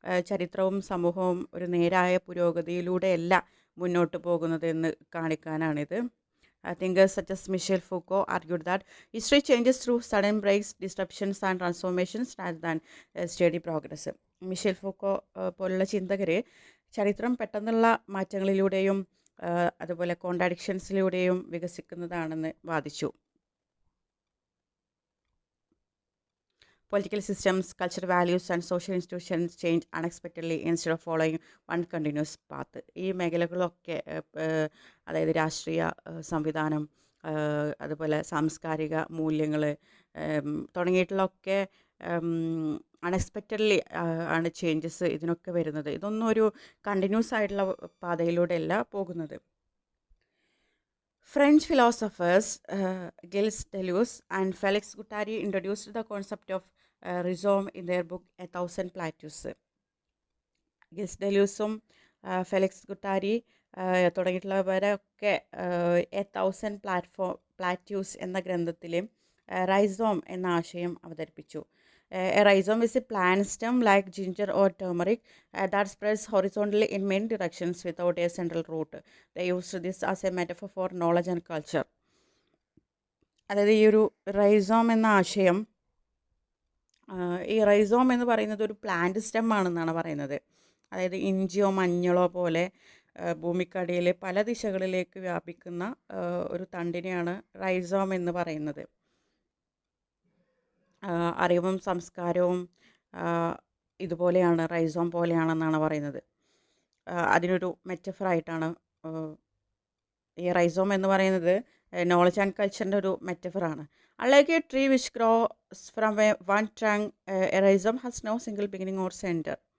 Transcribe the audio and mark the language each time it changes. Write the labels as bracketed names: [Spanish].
[Malayalam] ചരിത്രവും സമൂഹവും ഒരു നേരായ പുരോഗതിയിലൂടെയല്ല മുന്നോട്ട് പോകുന്നത് എന്ന് കാണിക്കാനാണിത്. [English] Thinkers such as Michel Foucault argued that history changes through sudden breaks, disruptions and transformations rather than steady progress. [Malayalam] Michel Foucault പോലുള്ള ചിന്തകർ ചരിത്രം പെട്ടെന്നുള്ള മാറ്റങ്ങളിലൂടെയും അതുപോലെ കോൺട്രാഡിക്ഷൻസിലൂടെയും വികസിക്കുന്നതാണെന്ന് വാദിച്ചു. [English] Political systems, cultural values and social institutions change unexpectedly instead of following one continuous path. [Malayalam] ഈ മേഖലകളൊക്കെ, അതായത് രാഷ്ട്രീയ സംവിധാനം, അതുപോലെ സാംസ്കാരിക മൂല്യങ്ങൾ തുടങ്ങിയിട്ടുള്ളതൊക്കെ അൺഎക്സ്പെക്റ്റഡ്ലി ആണ് ചേഞ്ചസ് ഇതിനൊക്കെ വരുന്നത്. ഇതൊന്നും ഒരു കണ്ടിന്യൂസ് ആയിട്ടുള്ള പാതയിലൂടെയല്ല പോകുന്നത്. [English] French philosophers Gilles Deleuze and Félix Guattari introduced the concept of rhizome in their book A Thousand Plateaus. [Malayalam] Gills ഡെലൂസും Felix ഗുട്ടാരി തുടങ്ങിയിട്ടുള്ളവരൊക്കെ A thousand plateaus എന്ന ഗ്രന്ഥത്തിൽ റൈസോം എന്ന ആശയം അവതരിപ്പിച്ചു. [English] A rhizome is a plant stem like ginger or turmeric that spreads horizontally in many directions without a central root. They used this as a metaphor for knowledge and culture. [Malayalam] അതായത് ഈ ഒരു rhizome എന്ന ആശയം, ഈ rhizome എന്ന് പറയുന്നത് ഒരു plant stem ആണെന്നാണ് പറയുന്നത്. അതായത് ഇഞ്ചിയോ മഞ്ഞളോ പോലെ ഭൂമിക്കടിയിൽ പല ദിശകളിലേക്ക് വ്യാപിക്കുന്ന ഒരു തണ്ടിനെയാണ് റൈസോം എന്ന് പറയുന്നത്. അറിവും സംസ്കാരവും ഇതുപോലെയാണ്, റൈസോം പോലെയാണെന്നാണ് പറയുന്നത്. അതിനൊരു മെറ്റഫറായിട്ടാണ് ഈ റൈസോം എന്ന് പറയുന്നത് നോളജ് ആൻഡ് കൾച്ചറിൻ്റെ ഒരു മെറ്റഫറാണ്. [English] Unlike a tree which grows from one trunk, a rhizome has no single beginning or center.